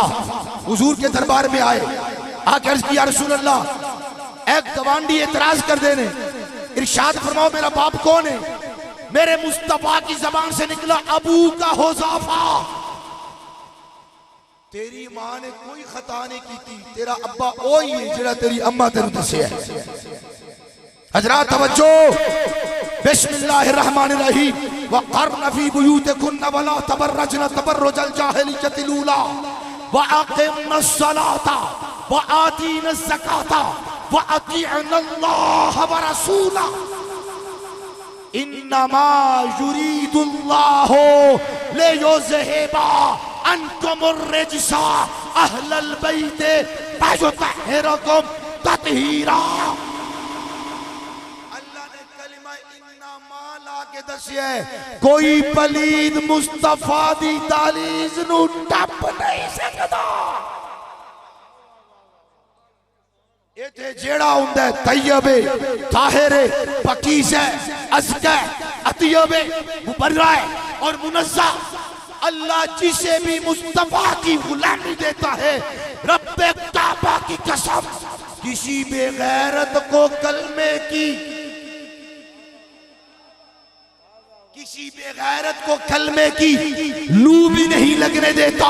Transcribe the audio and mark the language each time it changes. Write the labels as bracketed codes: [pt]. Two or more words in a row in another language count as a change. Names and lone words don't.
[ur] حضور کے دربار میں آئے، آکر عرض کیا رسول اللہ ایک [pa] گوانڈی اعتراض کر دینے، [ur] ارشاد فرماؤ میرا باپ کون ہے. میرے مصطفیٰ کی زبان سے نکلا ابو کا حذیفہ. تیری ماں نے کوئی خطا نہیں کی تھی، [pa] تیرا ابا اوہی ہے جڑا تیری اماں تینوں دسیا ہے. [ur] حضرات توجہ، [ar] بسم اللہ الرحمن الرحیم. وقرن فی بیوتکن ولا تبرجن تبرج الجاہلیۃ الاولی واقمن الصلاۃ وآتین الزکاۃ واطیعن اللہ ورسولہ انما یرید اللہ لیذہب عنکم الرجس اہل البیت ویطہرکم تطہیرا. [pa] کوئی پلید مصطفیٰ دی دہلیز نو ٹپ نہیں سکتا. ایتھے جیڑا ہوندہ ہے طیب طاہر پاکیز ازکى اطیب مبرع اور منزہ. [ur] اللہ جسے بھی مصطفیٰ کی غلامی دیتا ہے، رب کعبہ کی قسم کسی بے غیرت کو کلمے کی، کسی بے غیرت کو کلمے کی لو بھی نہیں لگنے دیتا.